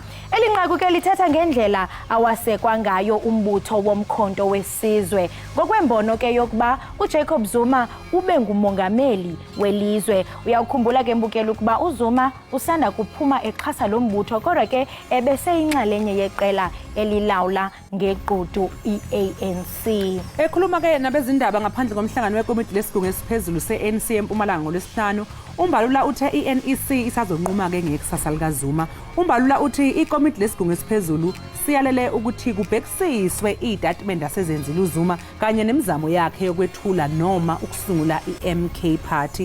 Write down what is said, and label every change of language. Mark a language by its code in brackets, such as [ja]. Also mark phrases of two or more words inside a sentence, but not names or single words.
[xh] Elinqaku ke lithetha ngendlela awasekwa ngayo umbutho womkhonto wesizwe. Ngokwembono ke yokuba uJacob Zuma ube ngumongameli welizwe. Uyawukhumbula ke mbukeli ukuba uZuma usanda kuphuma exhasa lo mbutho kodwa ke ebeseyinxalenye yeqela elilawula ngequdu i-ANC. [zu] Ekhuluma ke nabezindaba ngaphandle komhlangano wekomiti lesigungu esiphezulu se-ANC eMpumalanga ngolwesihlanu, uMbalula uthe i-NEC isazonquma ke ngekusasa likaZuma. uMbalula uthi ikomiti lesigungu esiphezulu siyalele ukuthi kubhekisiswe itatimende asezenzile uZuma kanye nemizamo yakhe yokwethula noma ukusungula i-MK Party.